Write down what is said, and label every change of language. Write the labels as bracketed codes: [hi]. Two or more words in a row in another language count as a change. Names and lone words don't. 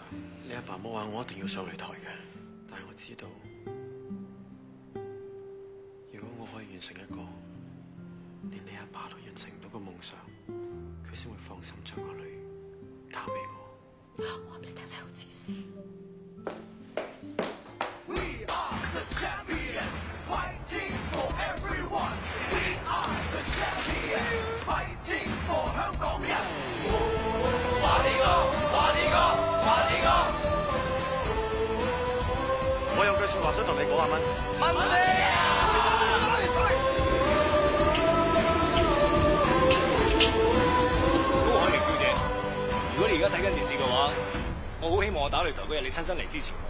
[yue] 你阿爸冇話我一定要上擂台嘅，但係我知道。完成一個連你阿爸都完成唔到嘅夢想，佢先會放心將個女交俾我。我話俾你聽，你好自私。 [en] We are the champion, fighting for everyone. We are the champion, fighting for 香港人。 [yue] 話呢個，話呢個，話呢個。我有句説話想同你講，阿蚊。蚊你啊！如果你而家睇緊電視嘅話，我好希望我打擂台嗰日你親身嚟支持我。